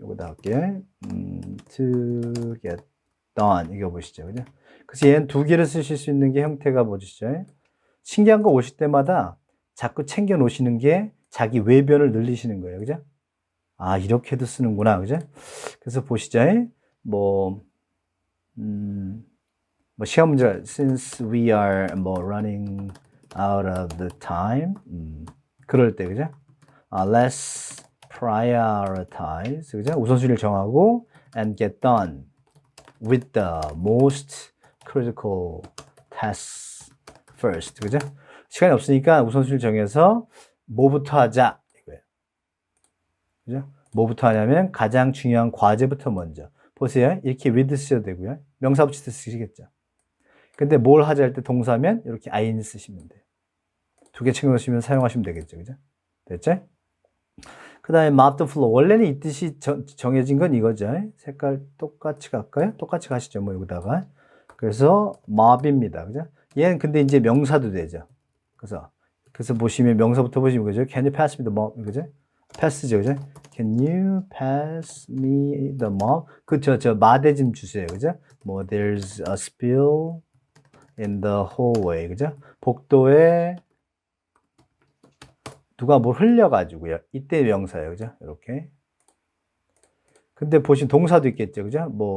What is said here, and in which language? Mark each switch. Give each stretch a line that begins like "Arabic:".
Korean: 이거다 갈게요.
English: to get done
Korean: 이거 보시죠, 그죠? 그래서 얘는 두 개를 쓰실 수 있는 게 형태가 보시죠. 신기한 거 오실 때마다 자꾸 챙겨 놓으시는 게 자기 외변을 늘리시는 거예요, 그죠? 아, 이렇게도 쓰는구나, 그죠? 그래서 보시죠. 뭐 시험 문제,
English: since we are running out of the time, 그럴 때, 그죠? Let's prioritize, 그죠?
Korean: 우선순위를 정하고
English: and get done with the most critical tasks first, 그죠?
Korean: 시간이 없으니까 우선순위를 정해서 뭐부터 하자 이거예요. 그죠? 뭐부터 하냐면 가장 중요한 과제부터 먼저. 보세요. 이렇게 with 쓰셔도 되고요. 명사 붙일 때 쓰시겠죠. 근데 뭘 하자 할 때 동사면 이렇게 ing 쓰시면 돼요. 두 개 챙겨놓으시면 사용하시면 되겠죠. 그죠? 됐죠? 그 다음에
English: mop the floor.
Korean: 원래는 이 뜻이 정해진 건 이거죠. 색깔 똑같이 갈까요? 똑같이 가시죠. 뭐 여기다가. 그래서 mop입니다. 그죠? 얘는 근데 이제 명사도 되죠. 그래서 보시면 명사부터 보시면 그죠?
English: Can you pass me the mop? 그죠? pass죠. 그죠? Can you pass me the mop?
Korean: 저 마대 좀 주세요. 그죠?
English: 뭐 there's a spill in the hallway.
Korean: 그죠? 복도에 누가 뭘 흘려가지고요. 이때 명사예요. 그죠? 이렇게. 근데 보시면 동사도 있겠죠. 그죠?